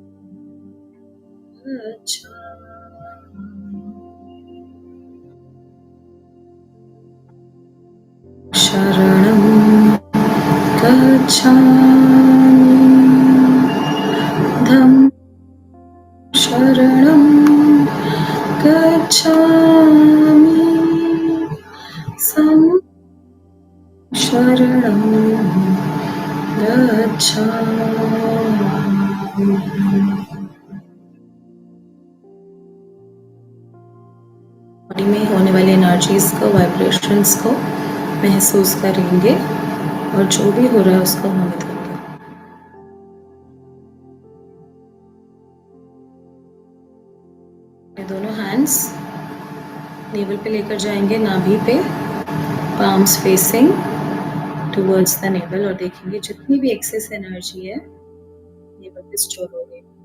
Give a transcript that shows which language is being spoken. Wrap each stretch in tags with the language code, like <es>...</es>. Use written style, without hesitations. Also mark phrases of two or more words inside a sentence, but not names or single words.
<pi>गच्छामि, शरणं गच्छामि, धम्मं शरणं गच्छामि, संघं शरणं गच्छामि।</pi> <hi>बॉडी में होने वाली एनर्जीज को, वाइब्रेशंस को महसूस करेंगे और जो भी हो रहा है उसको होने देंगे। दोनों</hi> <en>hands navel</en> <hi>पे लेकर जाएंगे, नाभि पे,</hi> <en>palms facing towards the navel,</en> <hi>और देखेंगे जितनी भी</hi> <en>excess energy</en> <hi>है नेवल पे स्टोर हो गई।</hi>